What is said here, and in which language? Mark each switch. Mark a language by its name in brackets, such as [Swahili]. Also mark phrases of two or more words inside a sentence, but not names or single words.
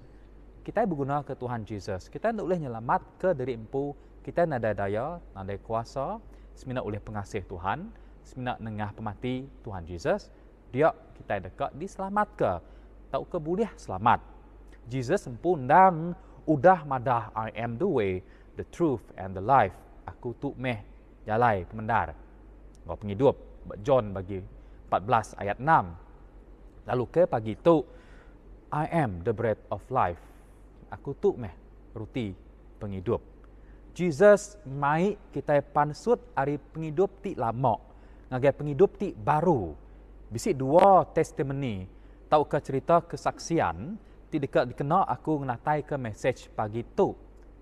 [Iban] Kita berguna ke Tuhan Jesus. Kita [Malay] tidak boleh [Iban] nyelamat ke diri empu. Kita nada daya, nada kuasa. Semina oleh pengasih Tuhan. Semina nengah pemati Tuhan Jesus. Dia kita dekat diselamat ke. Tak ke boleh selamat. Jesus empun dan udah madah [English] I am the way, the truth and the life. [Iban] Aku tu meh jalai pemendar. Ngau penghidup. John bagi 14 ayat 6. Lalu ke pagi tu [English] I am the bread of life. [Iban] Aku tu meh ruti penghidup. Jesus mai kita pansut hari penghidup ti lama. Ngagai penghidup ti baru. Bisi dua testimoni. Tahu ke cerita kesaksian ti dekat dikena aku ngenatai ke message pagi tu.